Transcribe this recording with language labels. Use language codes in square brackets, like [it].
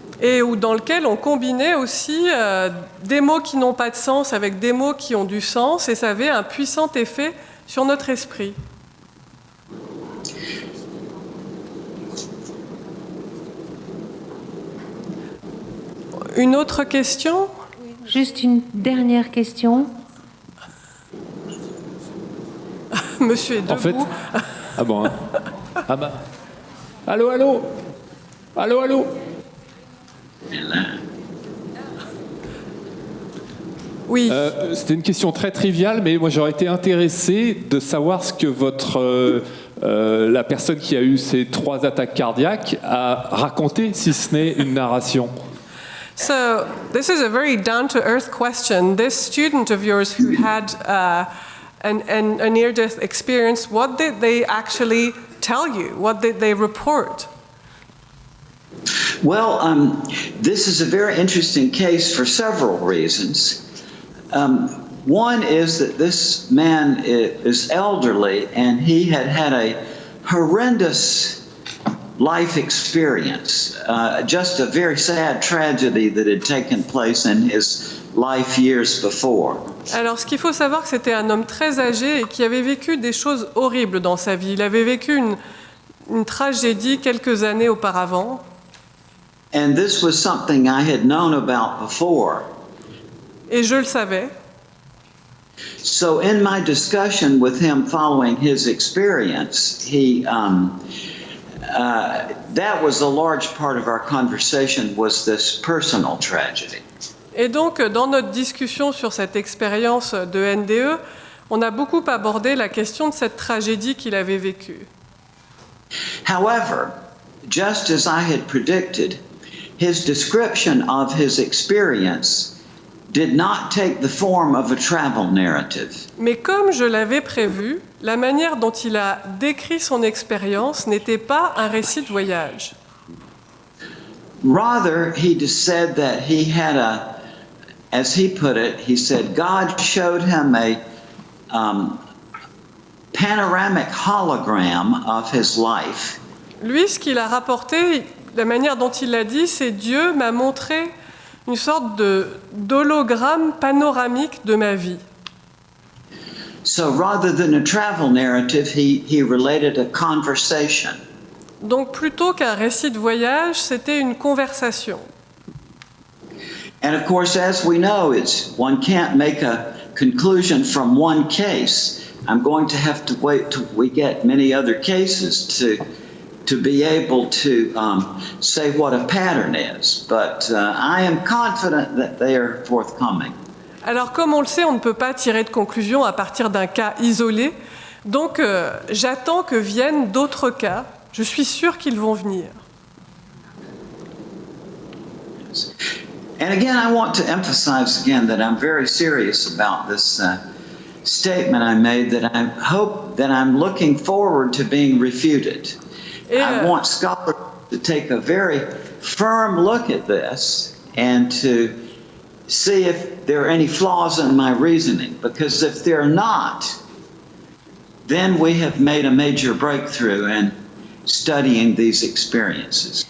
[fr] Et dans lequel on combinait aussi des mots qui n'ont pas de sens avec des mots qui ont du sens, et ça avait un puissant effet sur notre esprit. Une autre question ? Juste une dernière question. Monsieur est debout. En fait, ah bon, hein. Ah bah, allô, allô, allô, allô. Oui. C'était une question très triviale, mais moi j'aurais été intéressé de savoir ce que la personne qui a eu ces 3 attaques cardiaques a raconté, si ce n'est une narration. [en] So, this is a very down-to-earth question. This student of yours who had a near-death experience, what did they actually tell you? What did they report? Well, this is a very interesting case for several reasons. One is that this man is elderly and he had a horrendous life experience, just a very sad tragedy that had taken place in his life years before. [fr] Alors, ce qu'il faut savoir, que c'était un homme très âgé et qui avait vécu des choses horribles dans sa vie. Il avait vécu une tragédie quelques années auparavant. [en] And this was something I had known about before. [fr] Et je le savais. [en] So in my discussion with him following his experience, that was a large part of our conversation, was this personal tragedy. [fr] Et donc, dans notre discussion sur cette expérience de NDE, on a beaucoup abordé la question de cette tragédie qu'il avait vécue. [en] However, just as I had predicted, his description of his experience did not take the form of a travel narrative. [fr] Mais comme je l'avais prévu, la manière dont il a décrit son expérience n'était pas un récit de voyage. [en] Rather, he just said that he had as he put it, he said God showed him a panoramic hologram of his life. [fr] Lui, ce qu'il a rapporté, la manière dont il l'a dit, c'est Dieu m'a montré une sorte d'hologramme panoramique de ma vie. [en] So rather than a travel narrative, he related a conversation. [fr] Donc plutôt qu'un récit de voyage, c'était une conversation. [en] And of course, as we know, one can't make a conclusion from one case. I'm going to have to wait till we get many other cases to be able to say what a pattern is. But I am confident that they are forthcoming. [fr] Alors comme on le sait, on ne peut pas tirer de conclusion à partir d'un cas isolé. Donc j'attends que viennent d'autres cas. Je suis sûre qu'ils vont venir. [en] And again, I want to emphasize again that I'm very serious about this statement I made, that I hope that I'm looking forward to being refuted. I want scholars to take a very firm look at this and to see if there are any flaws in my reasoning, because if there are not, then we have made a major breakthrough in studying these experiences.